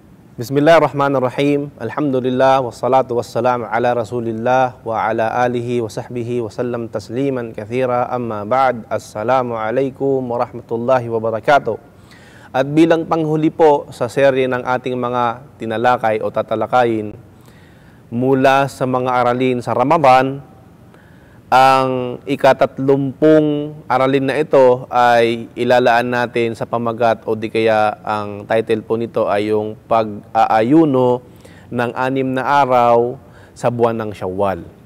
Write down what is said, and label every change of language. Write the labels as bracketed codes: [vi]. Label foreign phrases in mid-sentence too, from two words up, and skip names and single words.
[ar] بسم الله الرحمن الرحيم. الحمد لله والصلاة والسلام على رسول الله وعلى آله وصحبه وسلم تسليما كثيرا. أما بعد. السلام عليكم ورحمة الله وبركاته. [tl] At bilang panghuli po sa serye ng ating mga tinalakay o tatalakayin mula sa mga aralin sa Ramadan, ang ika-30 aralin na ito ay ilalaan natin sa pamagat o di kaya ang title po nito ay yung pag-aayuno ng 6 na araw sa buwan ng Syawal.